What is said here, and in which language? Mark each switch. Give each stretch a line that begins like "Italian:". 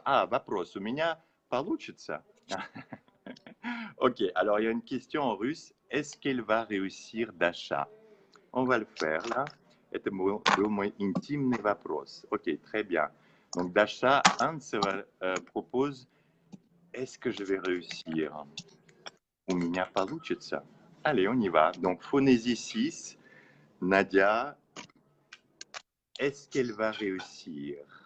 Russian: Вопрос у меня получится?
French: Ok, alors il y a une question en russe. Est-ce qu'elle va réussir, Dasha? On va le faire là.
Russian: Это был мой интимный вопрос.
French: Ok, très bien. Donc Dasha Antseva propose, est-ce que je vais réussir?
Russian: У меня получится.
French: Allez, on y va. Donc phonésie 6. Nadia, est-ce qu'elle va réussir?